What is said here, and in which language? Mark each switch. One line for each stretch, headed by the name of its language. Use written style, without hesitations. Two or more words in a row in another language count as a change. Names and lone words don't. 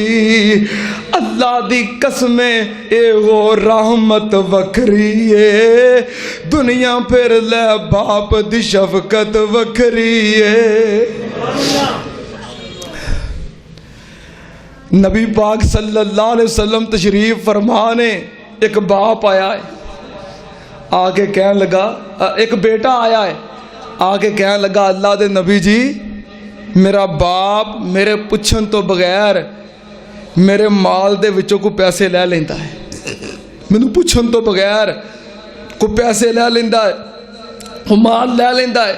Punjabi: اللہ دی قسمیں اے وہ رحمت وکھری ہے، دنیا پھر لے باپ دی شفقت وکھری ہے. نبی پاک صلی اللہ علیہ وسلم تشریف فرمانے، اک باپ آیا ہے، آ کے کہنے لگا، اک بیٹا آیا ہے، آ کے کہنے لگا اللہ دے نبی جی، میرا باپ میرے پچھن توں بغیر میرے مال دے وچوں کوئی پیسے لے لیندا ہے، مینوں پچھن توں بغیر کوئی پیسے لے لیندا ہے، وہ مال لے لیندا ہے.